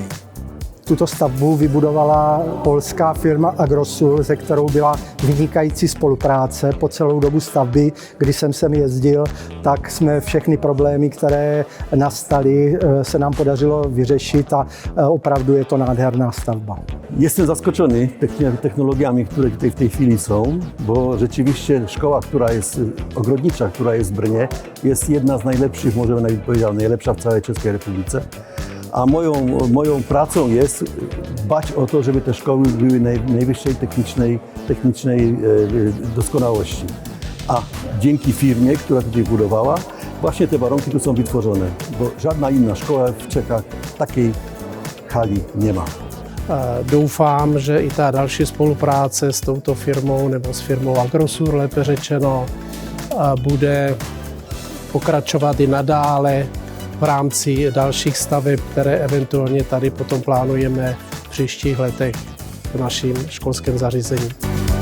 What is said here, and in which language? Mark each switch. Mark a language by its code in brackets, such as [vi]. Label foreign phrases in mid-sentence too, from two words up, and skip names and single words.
[cs] Tuto stavbu vybudovala polská firma Agrosur, se kterou byla vynikající spolupráce po celou dobu stavby. Když jsem sem jezdil, tak jsme všechny problémy, které nastaly, se nám podařilo vyřešit a opravdu je to nádherná stavba. [pl] Jestem zaskoczony technologiami, które tutaj w tej chwili są, bo rzeczywiście szkoła, która jest ogrodnicza, która jest w Brnie, jest jedna z najlepszych, możemy nawet powiedzieć, najlepsza w całej Czeskiej Republice. A moją pracą jest dbać o to, żeby te szkoły były najwyższej technicznej doskonałości. A dzięki firmie, która tutaj budowała, właśnie te warunki tu są wytworzone, bo żadna inna szkoła w Czechach takiej hali nie ma. [cs] Doufám, že i ta další spolupráce s touto firmou nebo s firmou Agrosur, lépe řečeno, bude pokračovat i nadále v rámci dalších staveb, které eventuálně tady potom plánujeme v příštích letech v našem školském zařízení.